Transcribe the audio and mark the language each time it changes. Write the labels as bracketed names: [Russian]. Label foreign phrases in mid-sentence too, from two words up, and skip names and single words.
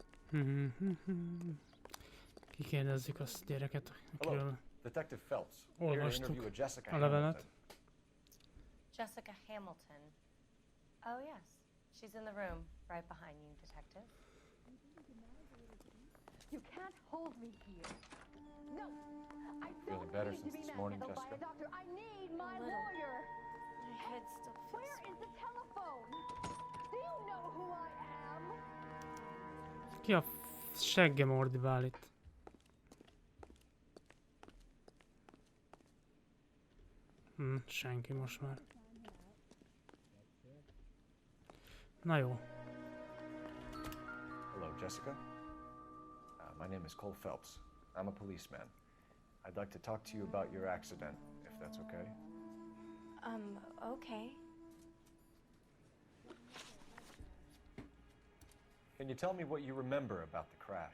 [Hungarian] Kikérdezzük azt gyereket, akiről [English] Detective Phelps. [Hungarian] olvastuk a levelet. [English] Jessica Hamilton. Oh, yes. She's in the room, right behind you, Detective. You can't hold me here. No, I Feeling don't better need since to be this morning, manhandled by a Jessica? doctor. I need my A little. lawyer. My head still feels... Where is the telephone? Do you know who I am? [Hungarian] Ki a seggem ordibál itt? Senki most már. Na jó. [English] Hello, Jessica. My name is Cole Phelps. I'm a policeman. I'd like to talk to you about your accident, if that's okay. Okay. Can you tell me what you remember about the crash?